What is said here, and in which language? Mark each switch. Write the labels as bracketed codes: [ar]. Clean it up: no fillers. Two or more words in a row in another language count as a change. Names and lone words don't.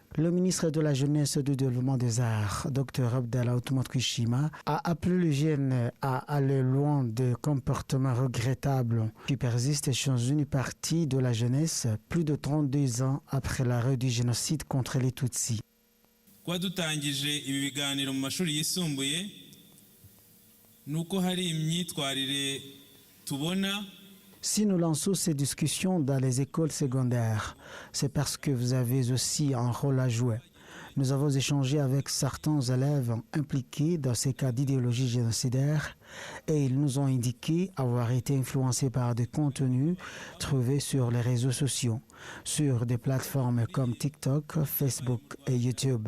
[fr] Le ministre de la Jeunesse et du Développement des Arts, Dr Abdallah Othman Kwishima, a appelé les jeunes à aller loin des comportements regrettables qui persistent chez une partie de la jeunesse plus de 32 ans après l'arrêt du génocide contre les Tutsis. [rw] Kuba dutangije ibi biganiro mu mashuri yisumbuye nuko hari imyitwarire tubona. [fr] Si nous lançons ces discussions dans les écoles secondaires, c'est parce que vous avez aussi un rôle à jouer. Nous avons échangé avec certains élèves impliqués dans ces cas d'idéologie génocidaire et ils nous ont indiqué avoir été influencés par des contenus trouvés sur les réseaux sociaux, sur des plateformes comme TikTok, Facebook et YouTube.